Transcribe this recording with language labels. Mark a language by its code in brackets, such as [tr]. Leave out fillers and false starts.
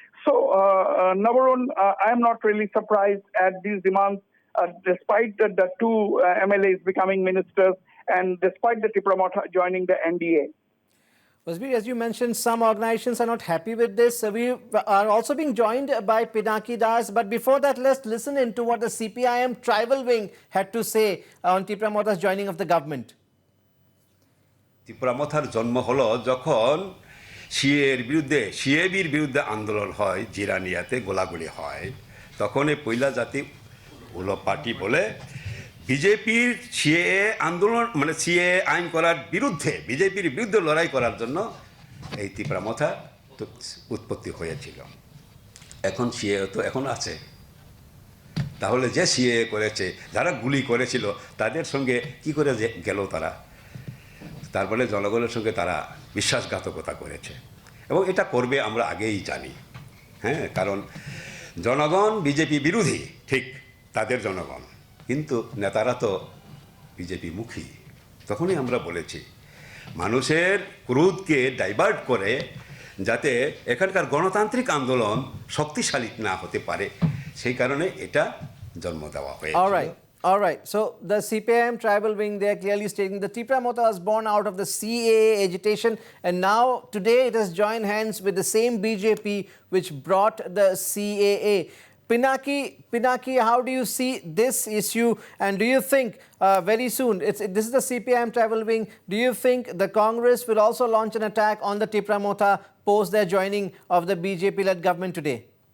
[en] So, number one, I am not really surprised at these demands, despite the two MLAs becoming ministers and despite the Tipra motha joining the NDA. Wasbir, as you mentioned, some organizations are not happy with this. We are also being joined by Pinaki Das. But before that, let's listen into what the CPIM tribal wing had to say on Tipra motha's joining of the government. [bn] Tripura মথার জন্ম হলো যখন সিএবির বিরুদ্ধে আন্দোলন হয়, জিরানিয়াতে গোলাগুলি হয়, তখন এই পয়লা জাতি হলো পার্টি বলে বিজেপির সিএএ আন্দোলন মানে সিএএ আইন করার বিরুদ্ধে বিজেপির বিরুদ্ধে লড়াই করার জন্য এই ত্রিপুরা মথা উৎপত্তি হয়েছিল। এখন সিএএ তো এখন আছে, তাহলে যে সিএএ করেছে, যারা গুলি করেছিল তাদের সঙ্গে কি করে গেল তারা? তারপরে জনগণের সঙ্গে তারা বিশ্বাসঘাতকতা করেছে এবং এটা করবে আমরা আগেই জানি। হ্যাঁ, কারণ জনগণ বিজেপি বিরোধী, ঠিক তাদের জনগণ, কিন্তু নেতারা তো বিজেপি মুখী। তখনই আমরা বলেছি মানুষের ক্রোধকে ডাইভার্ট করে যাতে এখানকার গণতান্ত্রিক আন্দোলন শক্তিশালী না হতে পারে, সেই কারণে এটা জন্ম দেওয়া হয়েছে। [en] All right. So the CPIM tribal wing, they are clearly stating the Tipra motha was born out of the CAA agitation, and now today it has joined hands with the same BJP which brought the CAA. Pinaki, how do you see this issue, and do you think very soon, this is the CPIM tribal wing, do you think the Congress will also launch an attack on the Tipra motha post their joining of the BJP-led government today?